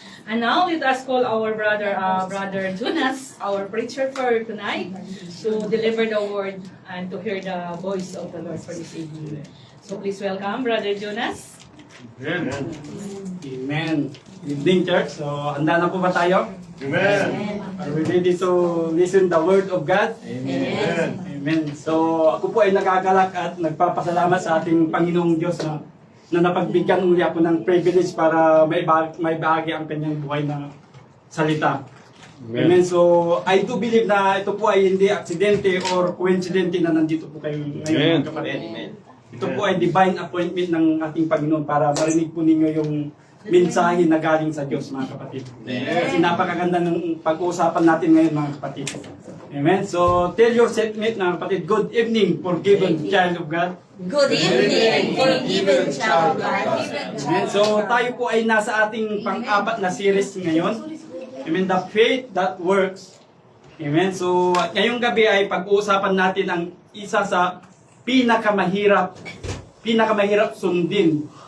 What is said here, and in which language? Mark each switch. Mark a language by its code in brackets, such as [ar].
[en] And now let us call our brother Jonas, our preacher for tonight, to deliver the word and to hear the voice of the Lord for this evening. So please welcome Brother Jonas. Amen. Good evening, church. [tl] So, handa na po ba tayo? Amen. [en] Are we ready to listen the word of God? Amen. Amen. [tl] So, ako po ay nagagalak at nagpapasalamat sa ating Panginoong Diyos na napagbigyan uli ako ng privilege para may bahagi ang kanyang buhay na salita. Amen. So, [en] I do believe [tl] na ito po ay hindi aksidente or coincidente na nandito po kayo ngayon, mga kapatid. Ito po ay divine appointment ng ating Panginoon para marinig po ninyo yung mensahe na galing sa Diyos, mga kapatid. Kasi napakaganda ng pag-uusapan natin ngayon, mga kapatid. [en] Amen. So, tell your seatmate, [tl] mga kapatid, [en] good evening, forgiven child of God. Good evening, forgiven child of God. Amen. [tl] So, tayo po ay nasa ating pang-apat na series ngayon. Amen. [en] The faith that works. [tl] Amen. So, ngayong gabi ay pag-uusapan natin ang isa sa pinakamahirap sundin.